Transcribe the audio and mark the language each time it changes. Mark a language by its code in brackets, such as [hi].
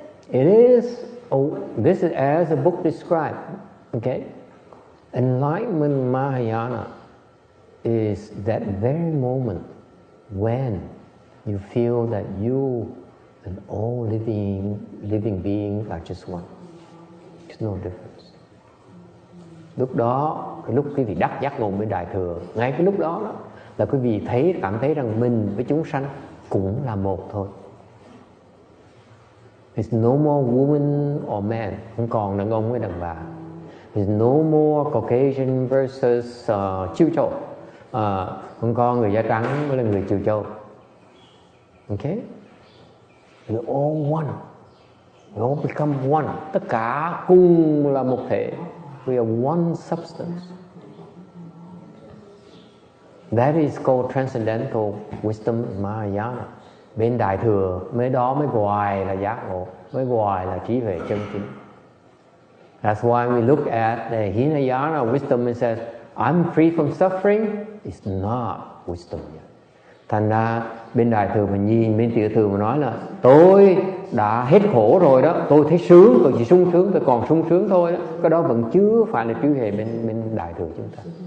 [en] It is, this is as the book described. Okay? Enlightenment Mahayana is that very moment when you feel that you and all living beings are just one. There's no difference. [vi] Lúc đó, cái lúc quý vị đắc giác ngộ bên đại thừa, ngay cái lúc đó là quý vị cảm thấy rằng mình với chúng sanh cũng là một thôi. [en] There's no more woman or man, [vi] không còn đàn ông với đàn bà. [en] There's no more Caucasian versus [vi] Chiêu Châu, không còn người da trắng với là người Chiêu Châu. [en] Okay? We're all one. We all become one. [vi] Tất cả cùng là một thể. [en] We are one substance. That is called transcendental wisdom Mahayana. [vi] Bên đại thừa mới gọi là giác ngộ, mới gọi là trí huệ chân chính. [en] That's why we look at the Hinayana wisdom and says, I'm free from suffering. It's not wisdom yet. [vi] Thành ra bên đại thừa mà nhìn bên tiểu thừa mà nói là tôi đã hết khổ rồi đó, tôi thấy sướng, tôi chỉ sung sướng, tôi còn sung sướng thôi đó. Cái đó vẫn chưa phải là trí huệ bên đại thừa chúng ta.